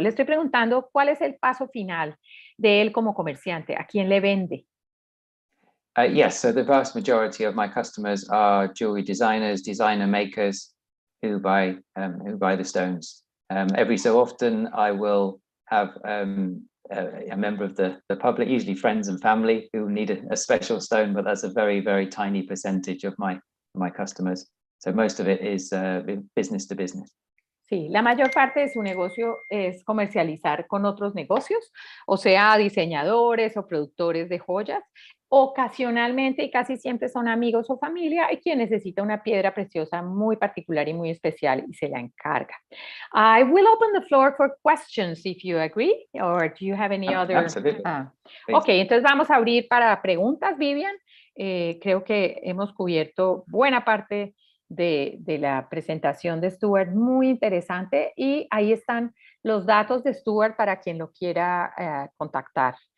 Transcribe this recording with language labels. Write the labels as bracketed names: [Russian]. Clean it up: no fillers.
[Spanish] Le estoy preguntando cuál es el paso final de él como comerciante, ¿a quién le vende? [English] Yes, so the vast majority of my customers are jewelry designers, designer makers who buy the stones. Every so often, I will have a member of the public, usually friends and family, who need a special stone, but that's a very, very tiny percentage of my customers. So most of it is business to business. [Spanish] Sí, la mayor parte de su negocio es comercializar con otros negocios, o sea, diseñadores o productores de joyas. Ocasionalmente y casi siempre son amigos o familia y quien necesita una piedra preciosa muy particular y muy especial y se la encarga. [English] I will open the floor for questions if you agree, or do you have any other? Absolutely. [Spanish] Ok, entonces vamos a abrir para preguntas, Vivian. Creo que hemos cubierto buena parte de la presentación de Stuart, muy interesante, y ahí están los datos de Stuart para quien lo quiera contactar.